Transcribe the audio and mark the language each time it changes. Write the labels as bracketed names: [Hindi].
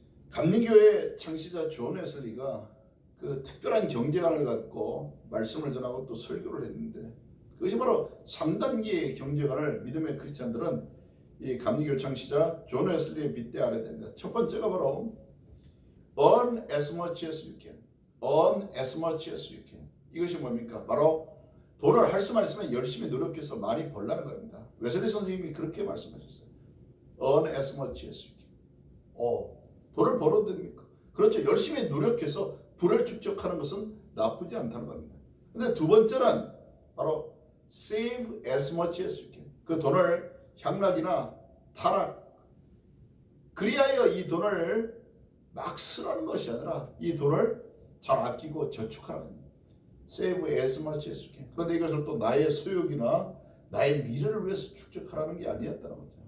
[Korean] 감리교회 창시자 존 웨슬리가 그 특별한 경제관을 갖고 말씀을 전하고 또 설교를 했는데, 그것이 바로 3단계의 경제관을 믿음의 크리스찬들은 이 감리교 창시자 존 웨슬리의 빗대 알아야 됩니다. 첫 번째가 바로 [English] earn as much as you can. earn as much as you can. [Korean] 이것이 뭡니까? 바로 돈을 할 수만 있으면 열심히 노력해서 많이 벌라는 겁니다. 웨슬리 선생님이 그렇게 말씀하셨어요. [English] earn as much as you can. [Korean] 돈을 벌어도 됩니까? 그렇죠. 열심히 노력해서 부를 축적하는 것은 나쁘지 않다는 겁니다. 근데 두 번째는 바로 [English] save as much as you can. [Korean] 그 돈을 향락이나 타락, 그리하여 이 돈을 막 쓰라는 것이 아니라 이 돈을 잘 아끼고 저축하는 [English] save as much as you can. [Korean] 그런데 이것을 또 나의 소욕이나 나의 미래를 위해서 축적하라는 게 아니었다는 거죠.